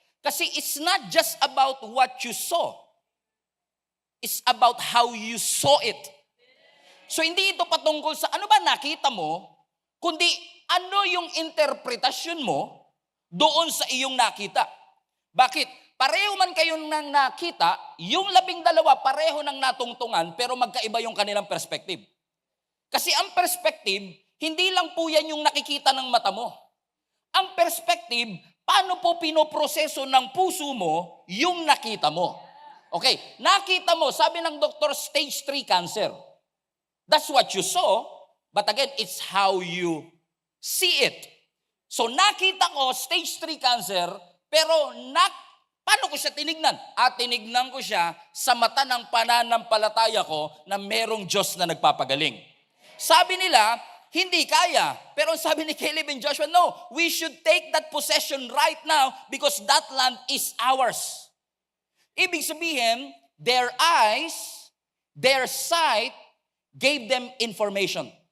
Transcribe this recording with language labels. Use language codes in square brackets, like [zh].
[en] Kasi it's not just about what you saw. It's about how you saw it. [tl] So hindi ito patungkol sa ano ba nakita mo, kundi ano yung interpretasyon mo doon sa iyong nakita. Bakit? Pareho man kayo nang nakita, yung 12 pareho ng natungtungan, pero magkaiba yung kanilang perspective. Kasi ang perspective, hindi lang po yan yung nakikita ng mata mo. Ang perspective, paano po pinoproseso ng puso mo yung nakita mo. Okay, nakita mo, sabi ng doktor, stage 3 cancer. [en] That's what you saw, but again, it's how you see it. [tl] So nakita ko, stage 3 cancer, pero paano ko siya tinignan? Tinignan ko siya sa mata ng pananampalataya ko na merong Diyos na nagpapagaling. Sabi nila, hindi kaya. Pero sabi ni [en] Caleb and Joshua, no, we should take that possession right now because that land is ours. [tl] Ibig sabihin, [en] their eyes, their sight, gave them information.